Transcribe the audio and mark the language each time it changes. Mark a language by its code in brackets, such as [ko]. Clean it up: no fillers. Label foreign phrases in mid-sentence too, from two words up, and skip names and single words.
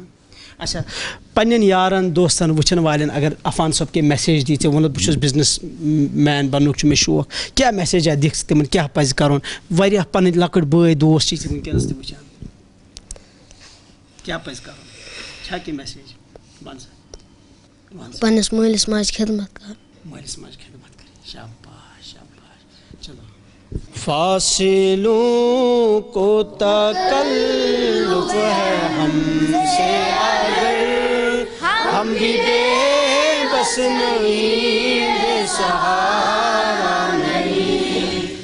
[ks] اچھا پننٮ۪ن یارن دوستن وٕچھن والٮ۪ن اگر عفان صٲب کینٛہہ میسیج دی, ژےٚ ووٚنُتھ بہٕ چھُس [en] business man [ks] بننُک چھُ مےٚ شوق, کیٛاہ میسیجا دِکھ ژٕ تِمن, کیٛاہ پزِ کرُن؟ واریاہ پنٕنۍ لۄکٕٹۍ بٲے دوس چھِ ژےٚ وٕنکیٚنس تہِ وٕچھان, کیٛاہ پزِ کرُن؟ چھا کینٛہہ میسیج؟ ون سا. پننس مٲلِس ماجہِ خدمت کرٕنۍ. مٲلِس ماجہِ خدمت کرٕنۍ. شاباش شاباش. چلو. [ur] فاصلوں کو تکلف ہے ہم سے اگر ہم بھی بے بس نہیں بے سہارا نہیں.